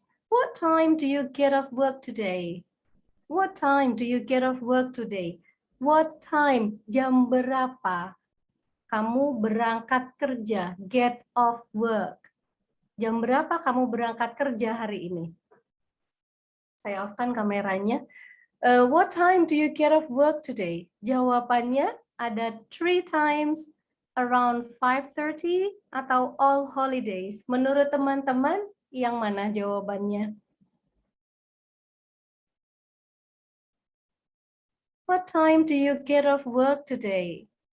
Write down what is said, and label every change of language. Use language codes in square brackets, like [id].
[en] What time do you get off work today? What time do you get off work today? What time? [id] Jam berapa kamu berangkat kerja? [en] Get off work. [id] Jam berapa kamu berangkat kerja hari ini? Saya off-kan kameranya. [en] What time do you get off work today? [id] Jawabannya ada 3 [en] times, around 5:30, [id] atau [en] all holidays. [id] Menurut teman-teman, yang mana jawabannya? [en] What time do you get off work today?